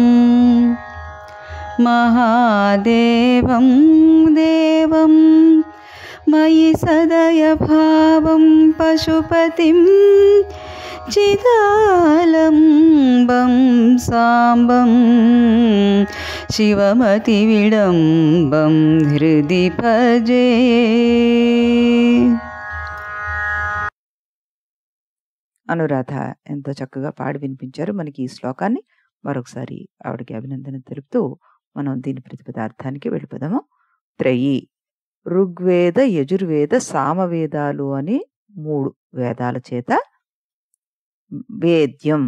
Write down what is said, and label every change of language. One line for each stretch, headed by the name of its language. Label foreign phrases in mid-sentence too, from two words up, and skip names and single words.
Sanskrit: महादेवं देवं मयि सदयभावं पशुपतिं चिदालम्बं साम्बं शिवमतिविडम्बं हृदि भजे.
Telugu: అనురాధ ఎంతో చక్కగా పాడి వినిపించారు మనకి ఈ శ్లోకాన్ని. మరొకసారి ఆవిడకి అభినందన తెలుపుతూ మనం దీని ప్రతిపదార్థానికి వెళ్ళిపోదాము. త్రయీ, ఋగ్వేద, యజుర్వేద, సామవేదాలు అని 3 వేదాల చేత వేద్యం